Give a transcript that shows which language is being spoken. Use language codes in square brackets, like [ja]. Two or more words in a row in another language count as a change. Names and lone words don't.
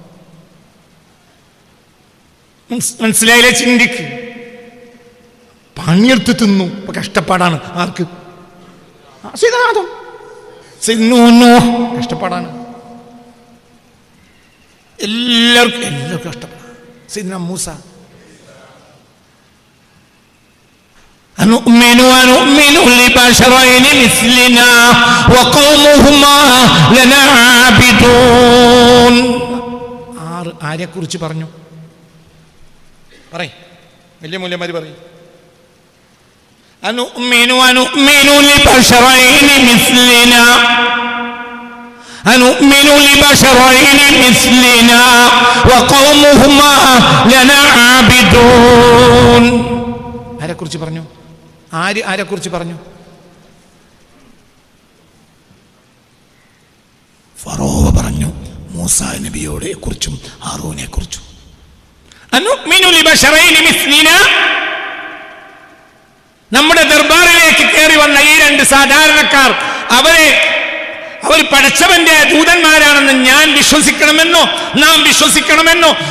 [ml] മനസ്സിലായില്ലേ? ചിന്തിക്ക്. പണിയെടുത്ത് തിന്നു, ഇപ്പൊ കഷ്ടപ്പാടാണ്. ആർക്ക്? കഷ്ടപ്പാടാണ്. എല്ലാവർക്കും കഷ്ടപ്പാടാണ്. സയ്യിദ്നാ മൂസ [ar] أنؤمن لبشرين مثلنا وقومهما لنا عابدون. [ml] ആരെക്കുറിച്ച് പറഞ്ഞു? പറയ്, വലിയ മൂല്യന്മാര് പറയും. [ar] أنؤمن لبشرين مثلنا وقومهما لنا عابدون. [ml] ആരെക്കുറിച്ച് പറഞ്ഞു? ആരെക്കുറിച്ച് പറഞ്ഞു? ഫറോവ പറഞ്ഞു മൂസാ നബിയോടെ കുറിച്ചും ഹാറൂനെ കുറിച്ചും. നമ്മുടെ ദർബാറിലേക്ക് കയറി വന്ന ഈ രണ്ട് സാധാരണക്കാർ അവർ പടച്ചവന്റെ ദൂതന്മാരാണെന്ന് ഞാൻ വിശ്വസിക്കണമെന്നോ നാം വിശ്വസിക്കണമെന്നോ?